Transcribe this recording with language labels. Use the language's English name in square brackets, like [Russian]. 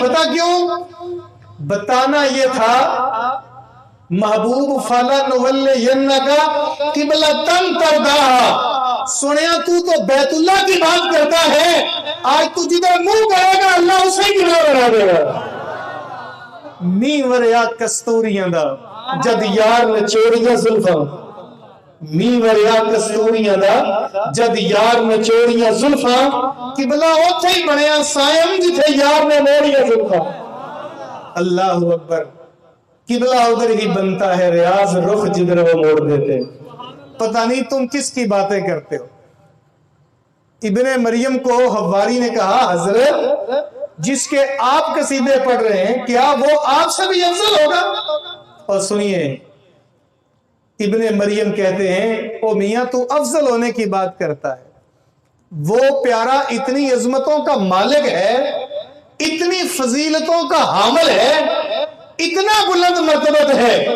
[Urdu] پتہ کیوں؟ بتانا یہ تھا محبوب [Arabic] فلا نولینکا قبلۃ ترضاھا. [Urdu] سنیا تو بیت اللہ کی بات کرتا ہے، آج تو جدھر منہ کرے گا اللہ اسے کی نہ بنا دے گا. [Punjabi] می وریا کستوریاں دا جد یار نچوڑیاں زلفاں، می وریا کستوریاں دا جد یار نچوڑیاں زلفاں، قبلہ اوتھے ہی بنیا سائم جتھے یار نے موڑیاں زلفاں. [Urdu] اللہ اکبر. قبلہ ادھر ہی بنتا ہے ریاض رخ جدھر وہ موڑ دیتے. پتہ نہیں تم کس کی باتیں کرتے ہو. ابن مریم کو حواری نے کہا حضرت جس کے آپ قصیدے پڑھ رہے ہیں کیا وہ آپ سے بھی افضل ہوگا؟ اور سنیے ابن مریم کہتے ہیں او میاں تو افضل ہونے کی بات کرتا ہے، وہ پیارا اتنی عظمتوں کا مالک ہے، اتنی فضیلتوں کا حامل ہے، اتنا بلند مرتبت ہے.